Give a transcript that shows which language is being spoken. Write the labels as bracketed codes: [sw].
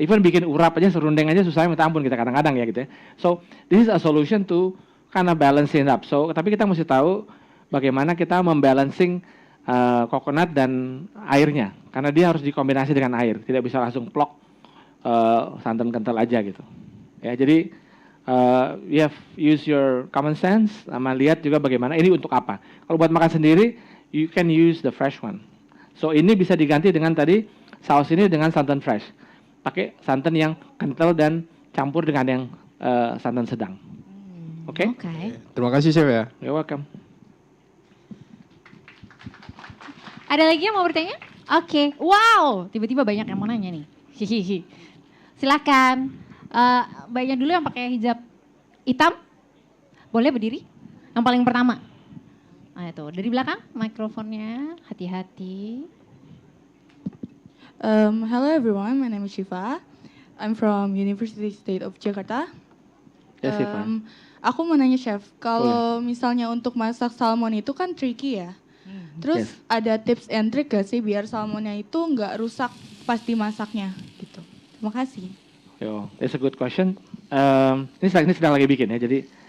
[id] Even bikin urap aja, serundeng aja susah minta ampun kita kadang-kadang ya gitu ya. [en] So this is a solution to kind of balancing up. [id] So tapi kita mesti tahu bagaimana kita membalancing coconut dan airnya, karena dia harus dikombinasi dengan air, tidak bisa langsung plok santan kental aja gitu. Ya jadi [en] you have use your common sense, [id] sama lihat juga bagaimana ini untuk apa. Kalau buat makan sendiri, [en] you can use the fresh one. [id] So ini bisa diganti dengan tadi saus ini dengan santan fresh. Pakai santan yang kental dan campur dengan yang santan sedang. Oke? [en] Okay. [id] Terima kasih Chef ya. [en] You're welcome. [id] Ada lagi yang mau bertanya? Oke. Wow, tiba-tiba banyak yang mau nanya nih. Hihihi. Silakan. Mbaknya dulu yang pakai hijab hitam. Boleh berdiri? Yang paling pertama. Nah itu, dari belakang mikrofonnya, hati-hati. [en] Hello everyone, my name is Shiva. I'm from University State of Jakarta. Yes, Shiva. [id] Aku mau nanya Chef, kalau misalnya untuk masak salmon itu kan tricky ya. Terus ada tips and trick gak sih biar salmonnya itu nggak rusak pas dimasaknya gitu. Terima kasih. [en] Yo, that's a good question. [id] Ini sedang lagi bikin ya, jadi